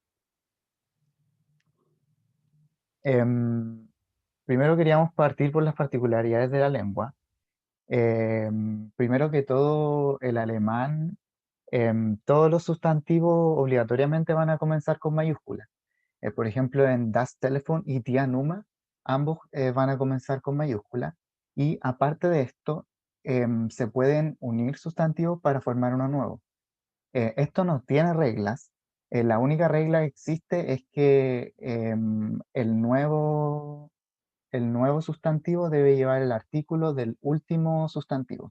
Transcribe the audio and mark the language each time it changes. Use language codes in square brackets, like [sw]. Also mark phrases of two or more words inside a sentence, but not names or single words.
[es] Primero queríamos partir por las particularidades de la lengua. Primero que todo, el alemán, todos los sustantivos obligatoriamente van a comenzar con mayúsculas. Por ejemplo, en [de] das Telefon [es] y [de] die Nummer, [es] ambos van a comenzar con mayúsculas. Y aparte de esto, se pueden unir sustantivos para formar uno nuevo. Esto no tiene reglas. La única regla que existe es que el nuevo sustantivo debe llevar el artículo del último sustantivo.